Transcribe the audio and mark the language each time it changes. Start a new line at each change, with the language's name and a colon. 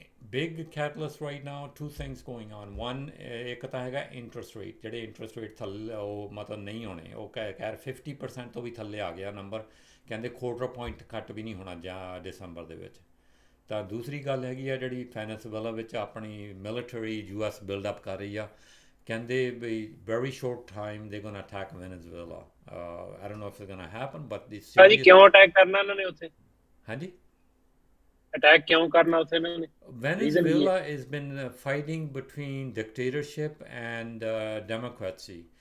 English: Big catalyst right now, two things going on.
Punjabi: One, ਇੱਕ ਤਾਂ ਹੈਗਾ interest rate, ਜਿਹੜੇ interest rate ਥੱਲੇ ਉਹ ਮਤਲਬ ਨਹੀਂ ਹੋਣੇ, ਉਹ ਕਹਿ 50% ਤੋਂ ਵੀ ਥੱਲੇ ਆ ਗਿਆ ਨੰਬਰ, ਕਹਿੰਦੇ 1/4 point ਘੱਟ ਵੀ ਨਹੀਂ ਹੋਣਾ ਜਾਂ ਦਸੰਬਰ ਦੇ ਵਿੱਚ। ਤਾਂ ਦੂਸਰੀ ਗੱਲ ਹੈਗੀ ਆ ਜਿਹੜੀ ਵੈਨੇਜ਼ੁਏਲਾ ਵਿੱਚ ਆਪਣੀ ਮਿਲਟਰੀ US ਬਿਲਡਅਪ ਕਰ ਰਹੀ ਆ,
English: Can they be very short time? They're gonna attack Venezuela. I don't know if it's gonna happen, but it's
Punjabi: ਭਾਜੀ
English: serious.
Punjabi: ਕਿਉਂ ਅਟੈਕ ਕਰਨਾ ਇਹਨਾਂ ਨੇ ਉੱਥੇ Hanji? ਅਟੈਕ ਕਿਉਂ ਕਰਨਾ ਉੱਥੇ ਇਹਨਾਂ ਨੇ ਰੀਜ਼ਨ ਕੀ ਹੈ
English: Venezuela has been fighting between dictatorship and democracy.